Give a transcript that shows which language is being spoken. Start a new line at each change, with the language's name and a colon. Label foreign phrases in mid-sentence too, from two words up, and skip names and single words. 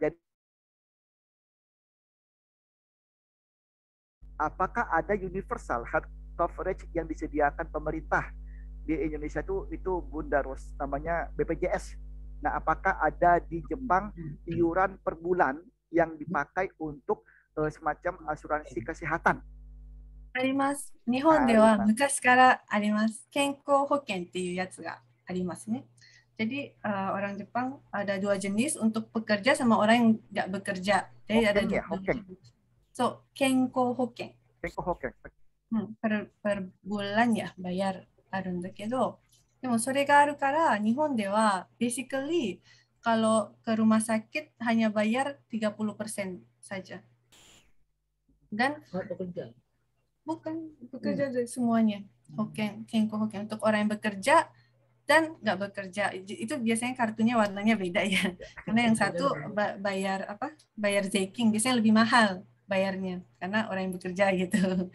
Indonesian: Jadi apakah ada universal health coverage yang disediakan pemerintah di Indonesia itu Bunda Ros, namanya BPJS. Nah, apakah ada di Jepang iuran per bulan yang dipakai untuk semacam asuransi kesehatan?
Japanese: あります。日本では昔からあります。健康保険っていうやつがありますね。
Indonesian: Jadi orang Jepang ada dua jenis untuk pekerja sama orang yang nggak bekerja. Jadi ada dua jenis. So, 健康保険。per bulan ya bayar
Japanese: あるんだけど、でもそれがあるから日本では
Indonesian: basically kalau ke rumah sakit hanya bayar 30% saja. Dan bukan bekerja semuanya. Kenko hoken untuk orang yang bekerja dan nggak bekerja. Itu biasanya kartunya warnanya beda ya. Karena yang satu bayar zeiking biasanya lebih mahal bayarnya karena orang yang bekerja gitu.